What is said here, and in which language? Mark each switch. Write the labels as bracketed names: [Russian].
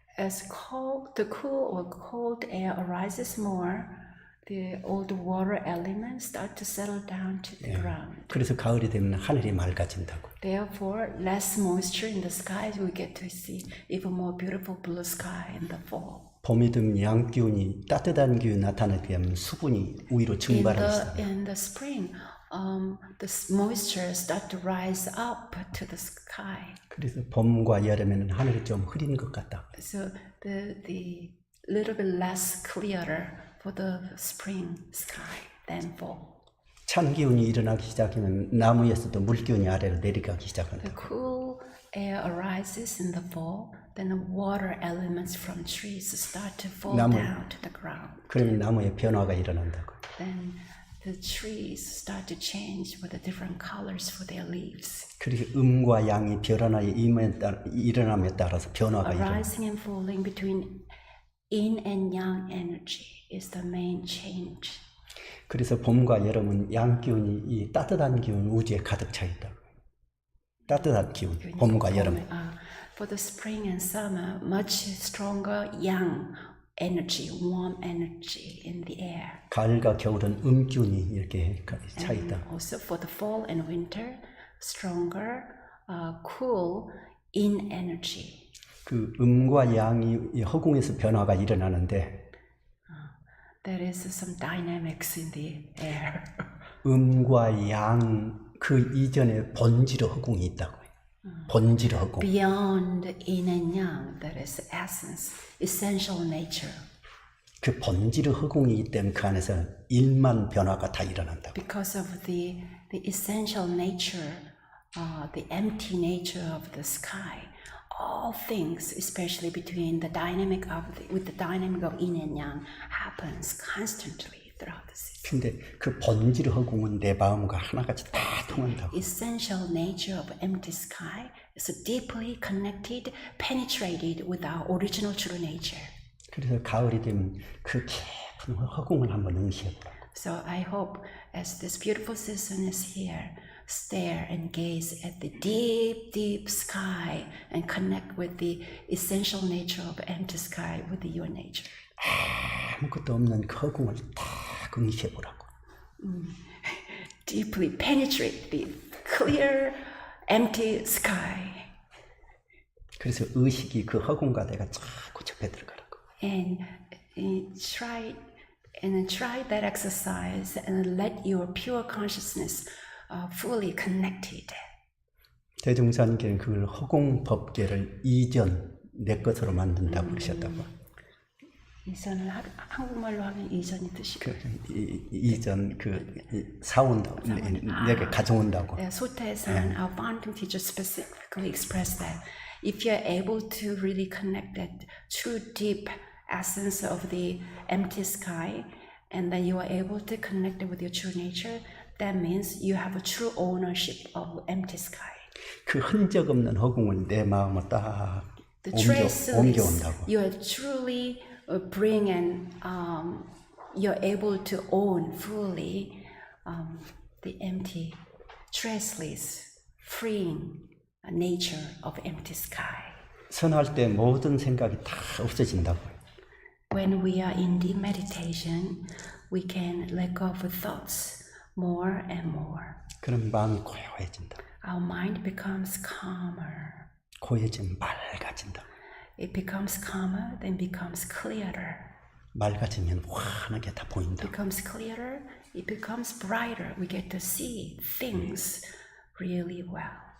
[English] As the cool or cold air arises more, all the water elements start to settle down to the ground. [Korean] 그래서 가을이 되면 하늘이 맑아진다고. [English] Therefore, less moisture in the skies, we get to see even more beautiful blue sky in the fall. [Korean] 봄이 되면 양 기운이 따뜻한 기운이 나타나게 하면 수분이 위로 증발하고 [English] In the spring, the moisture start to rise up to the sky. [Korean] 그래서 봄과 여름에는 하늘이 좀 흐린 것 같다. [English] So the little bit less clearer for the spring sky than fall. [Korean] 찬 기운이 일어나기 시작하면 나무에서도 물 기운이 아래로 내려가기 시작한다. [English] The cool air arises in the fall, then the water elements from trees start to fall down to the ground. [Korean] 그러면 나무에 변화가 일어난다고. [English] Then the trees start to change with the different colors for their leaves. [Korean] 그리고 음과 양이 변화의 일어남에 따라서 변화가 일어난다. [English] Rising and falling between yin and yang energy is the main change. [Korean] 그래서 봄과 여름은 양 기운이 이 따뜻한 기운 우주에 가득 차 있다. 따뜻한 기운, 봄과 여름. [English] For the spring and summer, much stronger yang energy, warm energy in the air. [Korean] 가을과 겨울은 기운이 이렇게 차 있다. [English] And also for the fall and winter, stronger, cool yin energy. [Korean] 그 음과 양이 이 허공에서 변화가 일어나는데 [English] There is some dynamics in the air. [Korean] 음과 양 그 이전에 본질의 허공이 있다고요. 본질의 허공. [English] Beyond yin and yang, there is essence, essential nature. [Korean] 그 본질의 허공이기 때문에 그 안에서 일만 변화가 다 일어난다고. [English] Because of the essential nature, the empty nature of the sky, all things, especially between the dynamic of with the dynamic of yin and yang, happens constantly throughout the system. [Korean] 근데 그 본질의 허공은 내 마음과 하나같이 다 통한다고. [English] Essential nature of empty sky is deeply connected, penetrated with our original true nature. [Korean] 그래서 가을이 되면 그 깊은 허공을 한번 응시해보라. [English] So I hope as this beautiful season is here, stare and gaze at the deep, deep sky and connect with the essential nature of empty sky with your nature. [Korean] 아무것도 없는 그 허공을 딱 응시해보라고. [English] Deeply penetrate the clear, empty sky. [Korean] 그래서 의식이 그 허공과 내가 자꾸 접해 들어가라고. [English] And try that exercise and let your pure consciousness fully connected. [Korean] 대종사님께는 그걸 허공 법계를 이전 내 것으로 만든다고 그러셨다고. 이전을 한국말로 하면 이전이 뜻이고. 이전 사온다고 내게 가져온다고. 소타에서는 [English] our founding teacher specifically expressed that if you are able to really connect that true deep essence of the empty sky, and then you are able to connect it with your true nature, that means you have a true ownership of empty sky. [Korean] 그 흔적 없는 허공을 내 마음으로 딱 옮겨온다고. [English] You are truly bring and you're able to own fully the empty, traceless, freeing nature of empty sky. [Korean] 선할 때 모든 생각이 다 없어진다고. [English] When we are in deep meditation, we can let go of thoughts more and more. [Korean] 그럼 마음이 고요해진다. [English] Our mind becomes calmer. [Korean] 고요해지면 맑아진다. [English] It becomes calmer, then becomes clearer. [Korean] 맑아지면 환하게 다 보인다. [English] Becomes clearer, it becomes brighter. We get to see things really well.